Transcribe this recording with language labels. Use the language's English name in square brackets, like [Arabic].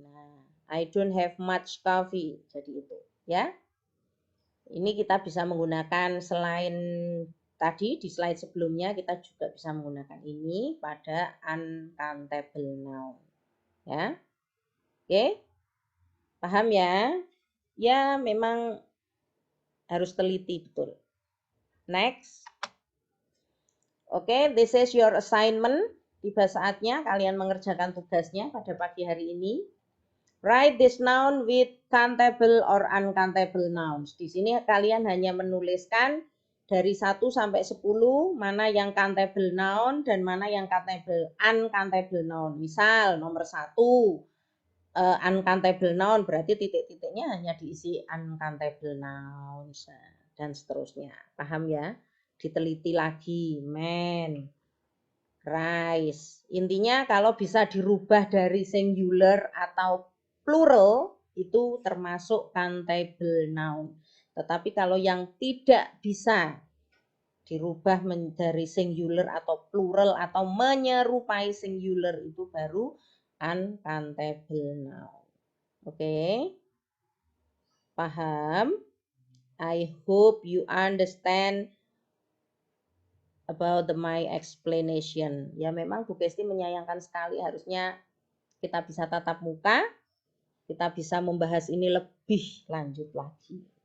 [English] Nah, I don't have much coffee. [Indonesian] Jadi itu ya. Ini kita bisa menggunakan selain tadi di slide sebelumnya kita juga bisa menggunakan ini pada uncountable noun. Ya. Oke. Paham ya? Ya, memang harus teliti betul. Next. Oke, [English] this is your assignment. [Indonesian] Tiba saatnya kalian mengerjakan tugasnya pada pagi hari ini. [English] Write this noun with countable or uncountable nouns. [Indonesian] Di sini kalian hanya menuliskan dari 1 sampai 10 mana yang countable noun dan mana yang uncountable noun. Misal nomor 1 uncountable noun berarti titik-titiknya hanya diisi uncountable nouns dan seterusnya. Paham ya? Diteliti lagi. Man, rice. Intinya kalau bisa dirubah dari singular atau plural itu termasuk countable noun. Tetapi kalau yang tidak bisa dirubah dari singular atau plural atau menyerupai singular itu baru uncountable noun. Oke. Paham? [English] I hope you understand about my explanation. [Indonesian] Ya memang Bu Kesti menyayangkan sekali harusnya kita bisa tatap muka. Kita bisa membahas ini lebih lanjut lagi.